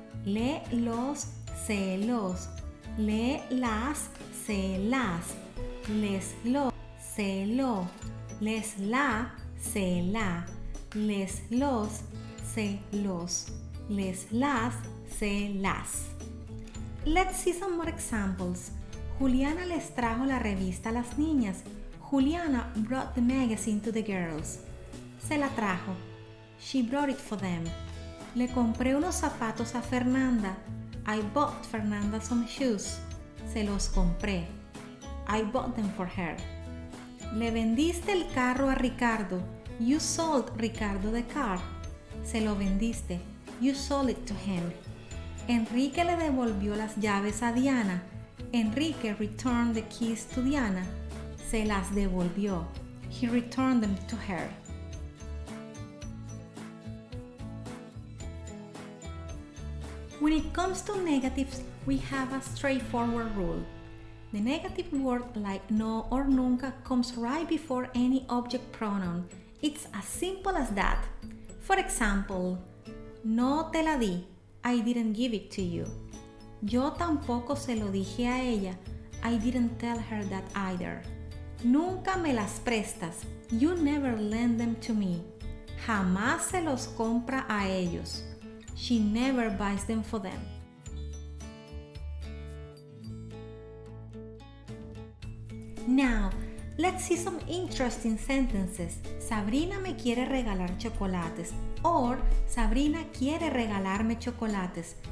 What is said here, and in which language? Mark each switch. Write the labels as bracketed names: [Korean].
[Spanish] Le, los, se, los. Le, las, se, las. Les, lo, se, lo. Les, la, se, la. Les, los, se, los. Les, las, se, las. [English] Let's see some more examples. [Spanish] Juliana les trajo la revista a las niñas. [English] Juliana brought the magazine to the girls. [Spanish] Se la trajo. [English] She brought it for them. [Spanish] Le compré unos zapatos a Fernanda. [English] I bought Fernanda some shoes. [Spanish] Se los compré. [English] I bought them for her. [Spanish] Le vendiste el carro a Ricardo. [English] You sold Ricardo the car. [Spanish] Se lo vendiste. [English] You sold it to him. [Spanish] Enrique le devolvió las llaves a Diana. [English] Enrique returned the keys to Diana. [Spanish] Se las devolvió. [English] He returned them to her. When it comes to negatives, we have a straightforward rule. The negative word like no or nunca comes right before any object pronoun. It's as simple as that. For example, [Spanish] no te la di. [English] I didn't give it to you. [Spanish] Yo tampoco se lo dije a ella. [English] I didn't tell her that either. [Spanish] Nunca me las prestas. [English] You never lend them to me. [Spanish] Jamás se los compra a ellos. [English] She never buys them for them. Now, let's see some interesting sentences. [Spanish] Sabrina me quiere regalar chocolates. Or, Sabrina quiere regalarme chocolates.